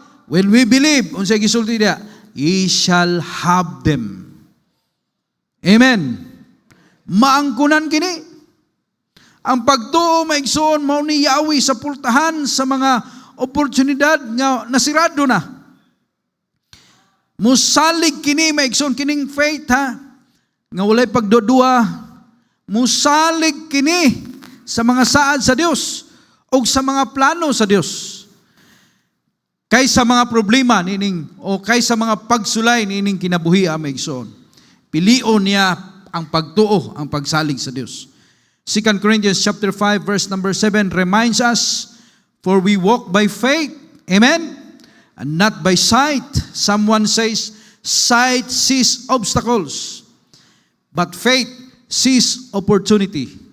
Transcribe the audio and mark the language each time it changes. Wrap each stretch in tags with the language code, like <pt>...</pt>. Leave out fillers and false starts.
<en>When we believe,</en> <ceb>unsay gisulti dia,</ceb> <en>ye shall have them.</en> <ceb>Amen. Maangkunan kini. Ang pagtuo maigsoon mao ni Yahweh sa pultahan sa mga oportunidad nga nasirado na. Musalig kini maigsoon kining faith ha, nga walay pagdudua. Musalig kini sa mga saad sa Dios o sa mga plano sa Dios. Kaysa mga problema nining o kaysa mga pagsulay nining kinabuhi maigsoon. Pilion niya ang pagtuo, ang pagsalig sa Dios.</ceb> <en>2 Corinthians chapter 5 verse number 7 reminds us, for we walk by faith, amen, and not by sight. Someone says, sight sees obstacles, but faith sees opportunity.</en>